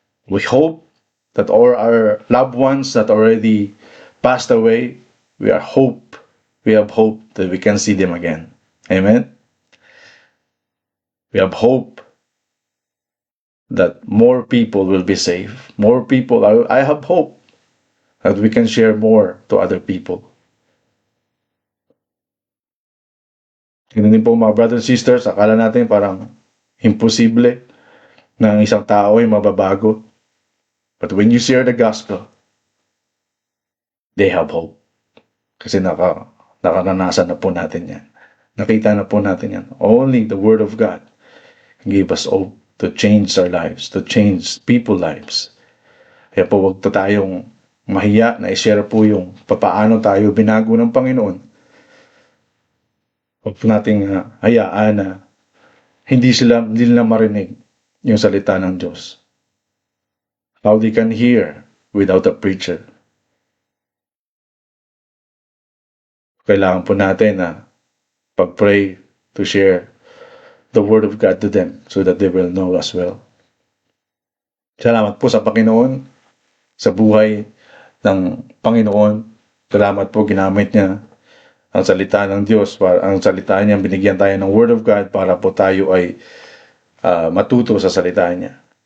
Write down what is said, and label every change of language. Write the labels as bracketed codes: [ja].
[en] We hope that all our loved ones that already passed away, we have hope that we can see them again. Amen. We have hope that more people will be saved. I have hope that we can share more to other people. [tl] Ganun din po mga [en] brothers and sisters, [tl] akala natin parang imposible na ang isang tao ay mababago. [en] But when you share the gospel, they have hope. [tl] Kasi nakaranasan na po natin yan. Nakita na po natin yan. [en] Only the Word of God can give us hope to change our lives, to change people's lives. [tl] Kaya po wag tayong mahiya na i-share po yung papaano tayo binago ng Panginoon. Huwag po nating hayaan na hindi nila marinig yung salita ng Diyos. [en] How they can hear without a preacher. [tl] Kailangan po natin na pag-pray [en] to share the Word of God to them so that they will know as well. [tl] Salamat po sa Panginoon, sa buhay ng Panginoon. Salamat po ginamit niya ang salita ng Diyos. Ang salita niya, binigyan tayo ng Word of God para po tayo ay matuto sa salita niya.